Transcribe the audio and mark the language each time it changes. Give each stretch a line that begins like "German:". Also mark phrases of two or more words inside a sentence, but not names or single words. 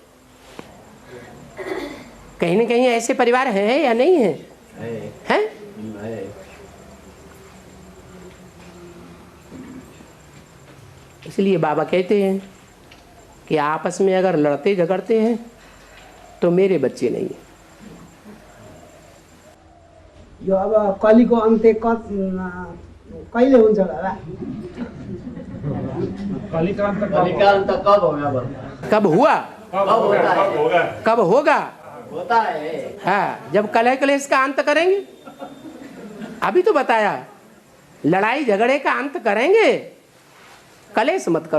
Hindi: कहीं न कहीं ऐसे परिवार हैं या नहीं है? हैं? इसलिए बाबा कहते हैं कि आपस में अगर लड़ते झगड़ते हैं तो मेरे बच्चे नहीं है।
Nepali: यो अब कलिको अन्त्य कहिले हुन्छ बाबा?
Hindi: कलिकाल तक कब होगा बस? कब हुआ? कब होगा? कब होगा? होता है। हाँ, जब कलह कलेश का अंत करेंगे। अभी तो बताया लड़ाई झगड़े का अंत करेंगे, कलेश मत करो।